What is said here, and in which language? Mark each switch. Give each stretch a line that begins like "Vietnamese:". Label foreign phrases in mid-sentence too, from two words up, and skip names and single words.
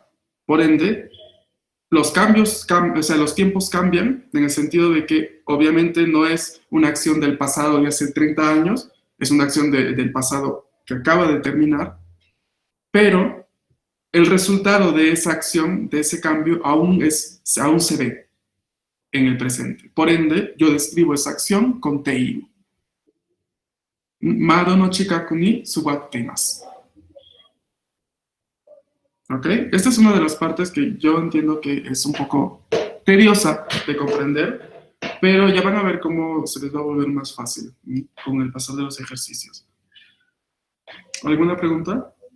Spanish: Por ende, los cambios, o sea, los tiempos cambian en el sentido de que obviamente no es una acción del pasado de hace 30 años, es una acción del pasado que acaba de terminar, pero el resultado de esa acción, de ese cambio, aún se ve en el presente. Por ende, yo describo esa acción con teiru.
Japanese: 窓の近くに座っています.
Spanish: ¿Ok? Esta es una de las partes que yo entiendo que es un poco tediosa de comprender, pero ya van a ver cómo se les va a volver más fácil con el pasar de los ejercicios. ¿Alguna pregunta?